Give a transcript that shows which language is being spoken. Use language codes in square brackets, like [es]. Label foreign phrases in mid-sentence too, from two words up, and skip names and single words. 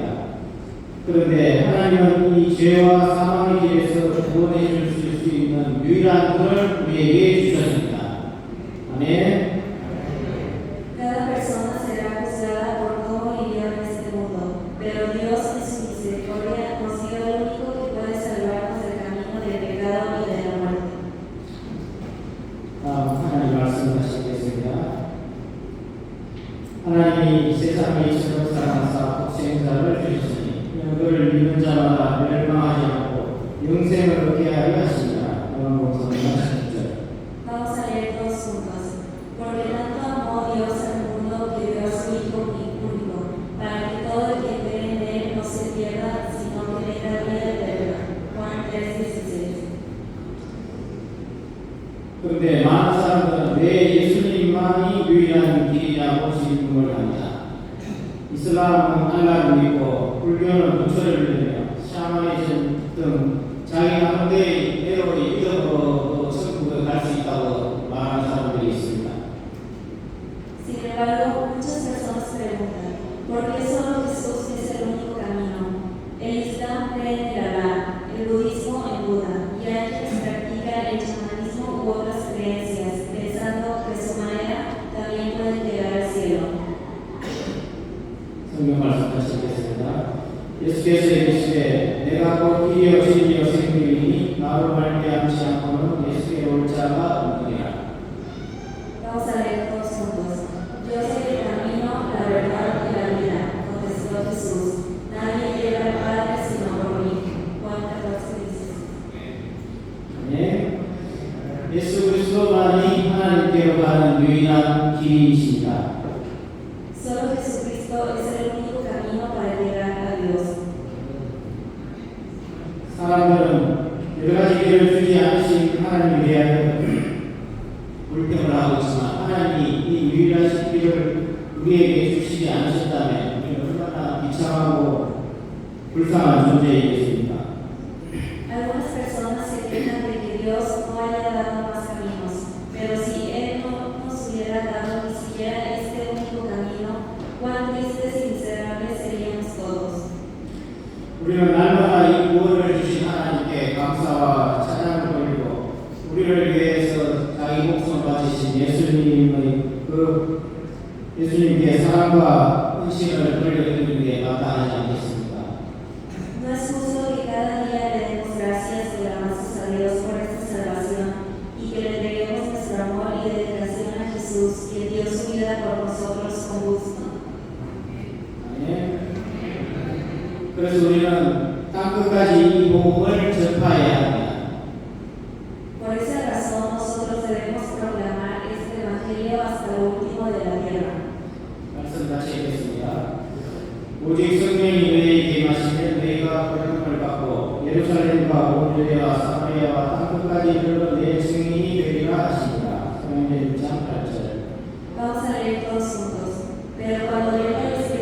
[ko] 그런데 하나님은 이 죄와 사망의 길에서 구원해 주실 수 있는 유일한 분을 우리에게 주셨습니다. 아멘. [es] Cada persona será juzgada por cómo vivió en este mundo, pero Dios en su misericordia nos dio el único que puede salvarnos del camino del pecado y de la muerte. [ko] 하나님 말씀 다시 읽겠습니다. 하나님이 세상에 이처럼 사랑하사 독생자를 주셨으니 그를 믿는 자마다 멸망하지 않고 영생을 얻게 하려 하시니라. 요한복음 3장 10절. [es] Vamos a leer todos juntos. Porque tanto amó Dios al mundo que dio a su Hijo único, para que todo el que cree en Él no se pierda, sino que tenga vida eterna. Juan 3:16. [ko] 그런데 많은 사람들은 왜 예수님만이 유일한 길이라고 질문을 합니다. 이슬람은 알라를 믿고 불교는 부처를 믿으며 샤머니즘 등 자기 나름대로의 믿음으로 천국에 갈 수 있다고 말하는 사람들이 있습니다. [es] Sin embargo, muchas personas preguntan, ¿por qué solo Jesús es el único camino? El Islam cree en Alá, el budismo en Buda, y hay quienes practican el chamanismo u otras creencias, pensando que de su manera también pueden llegar al cielo. [ko] 성경 말씀 다시 읽겠습니다. 예수께서 이르시되 내가 곧 길이요 진리요 생명이니 나로 말미암지 않고는 예수께 올 자가 없느니라. [es] Vamos a leer todos juntos. Yo soy el camino, la verdad y la vida, contestó Jesús. Nadie llega al Padre sino por mí. Juan 14:16. [ko] 네. 예수 그리스도만이 하나님께로 가는 유일한 길이십니다. [es] Solo Jesucristo es el único camino para llegar a Dios. [ko] 사람들은 여러 가지 길을 주지 않으신 하나님에 대하여 불평을 하고 있지만 하나님이 이 유일한 길을 우리에게 주시지 않으셨다면 우리는 얼마나 비참하고 불쌍한 존재이겠습니까? [es] Algunas personas se quejan de que Dios no haya dado más caminos, pero si Él no nos hubiera dado ni siquiera este único camino, cuán tristes y miserables seríamos todos. [ko] 우리는 날마다 이 구원을 주신 하나님께 감사와 찬양을 돌리고 우리를 위해서 자기 목숨을 바치신 예수님께 사랑과 헌신을 돌려드리는 게 마땅하지 않겠습니까? [es] No es justo que cada día le demos gracias y alabanzas a Dios por esta salvación y que le entreguemos nuestro amor y dedicación a Jesús, quien dio su vida por nosotros con gusto. [ko] 아멘. 그래서 우리는 땅끝까지 이 복음을 전파해야 합니다. [es] Por esa razón nosotros debemos proclamar este evangelio hasta lo último de la tierra. [ko] 말씀 같이 읽겠습니다. 오직 성령이 너희에게 임하시면 너희가 거듭을 받고 예루살렘과 온 유대와 사마리아와 땅끝까지 이르러 내 증인이 되리라 하시니라. 사도행전 6장 8절. [es] Vamos a leer todos juntos. Pero cuando venga el